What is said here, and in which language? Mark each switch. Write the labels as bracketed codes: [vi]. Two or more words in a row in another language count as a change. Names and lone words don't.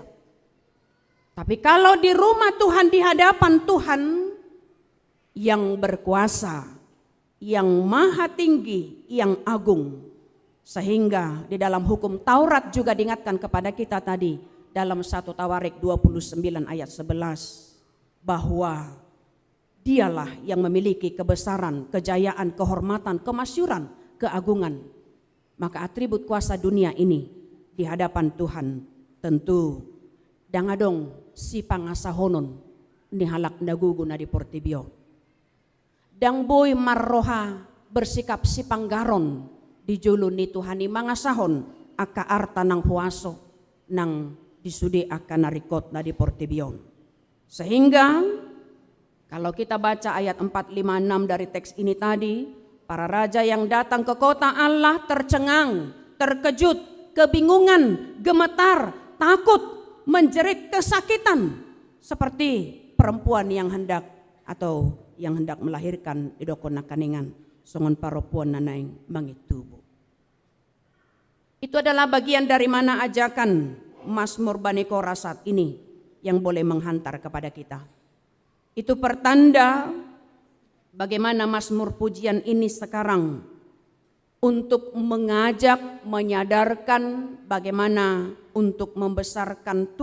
[id] Tapi kalau di rumah Tuhan, di hadapan Tuhan yang berkuasa, yang maha tinggi, yang agung, sehingga di dalam hukum Taurat juga diingatkan kepada kita tadi dalam 1 Tawarik 29 ayat 11 bahwa dialah yang memiliki kebesaran, kejayaan, kehormatan, kemasyuran, keagungan. Maka atribut kuasa dunia ini di hadapan Tuhan tentu [bbc] dangadong si pangasahonon ni halak nagugu na di portibio. Dang boy marroha bersikap si panggaron di julu ni Tuhani mangasahon aka arta nang huaso nang disudi aka narikot na di portibion. [id] Sehingga kalau kita baca ayat 456 dari teks ini tadi, para raja yang datang ke kota Allah tercengang, terkejut, kebingungan, gemetar, takut, menjerit kesakitan seperti perempuan yang hendak melahirkan [bbc] idokon nakaningan songon paropuan nanaing mangitubo. [id] Itu adalah bagian dari mana ajakan Mazmur Bani Korah saat ini yang boleh menghantar kepada kita. Itu pertanda bagaimana Mazmur pujian ini sekarang untuk mengajak, menyadarkan bagaimana untuk membesarkan